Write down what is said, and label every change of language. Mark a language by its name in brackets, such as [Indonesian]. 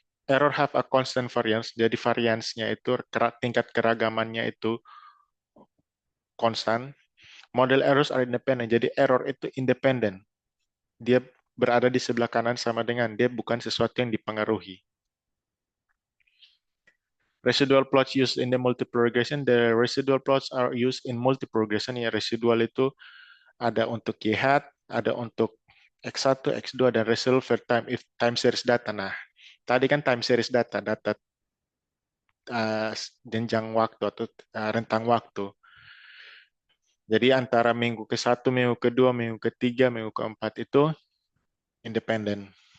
[English] error have a constant variance, [Indonesian] jadi variance-nya itu tingkat keragamannya itu konstan. [English] Model errors are independent, [Indonesian] jadi error itu independen. Dia berada di sebelah kanan sama dengan dia bukan sesuatu yang dipengaruhi. [English] Residual plots used in the multiple regression, the residual plots are used in multiple regression. [Indonesian] Ya, residual itu ada untuk Y hat, ada untuk X1, X2, dan [English] residual for time series data. [Indonesian] Nah, tadi kan time series data, data jenjang waktu atau rentang waktu. Jadi antara minggu ke-1, minggu ke-2, minggu ke-3, minggu ke-4 itu independen.